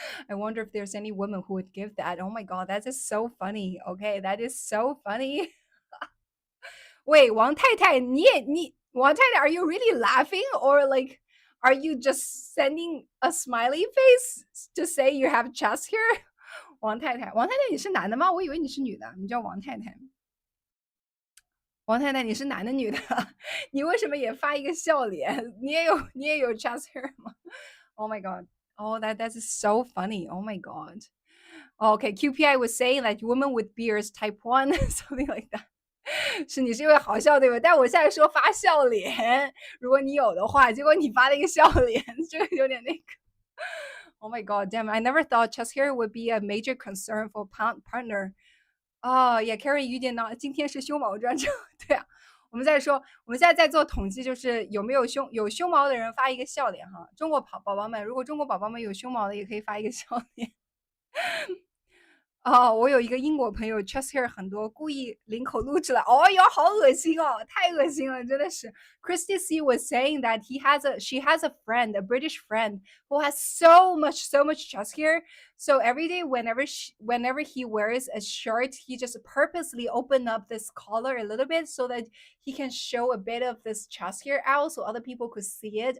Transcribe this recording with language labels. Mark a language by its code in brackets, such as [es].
[en] I wonder if there's any women who would give that. Oh my god, that is so funny. Okay, that is so funny. Wait, Wang Tai Tai, Wang Tai Tai, are you really laughing or like are you just sending a smiley face to say you have chest hair? [zh] 王太太，王太太，你是男的吗？我以为你是女的，你叫王太太。王太太，你是男的女的？你为什么也发一个笑脸？你也有 [en] chest hair [zh] 吗？ [en] Oh my god. Oh, that is so funny. Oh my god. Okay, QPI was saying like women with beards type 1, something like that. [zh] 是你是因为好笑对吧？但我现在说发笑脸，如果你有的话，结果你发了一个笑脸，这个有点那个。 [en] Oh my god, damn! I never thought chest hair would be a major concern for partner. [zh] 哦，也 Carry 雨点呢，今天是胸毛专场，对啊。我们现在在做统计，就是有没有胸毛的人发一个笑脸哈。中国宝宝们，如果中国宝宝们有胸毛的，也可以发一个笑脸。哦，我有一个英国朋友，chest hair 很多，故意领口录出来。哦哟，好恶心哦，太恶心了，真的是。 [en] Christy C was saying that she has a friend, a British friend, who has so much chest hair. So every day, whenever he wears a shirt, he just purposely open up this collar a little bit so that he can show a bit of this chest hair out, so other people could see it.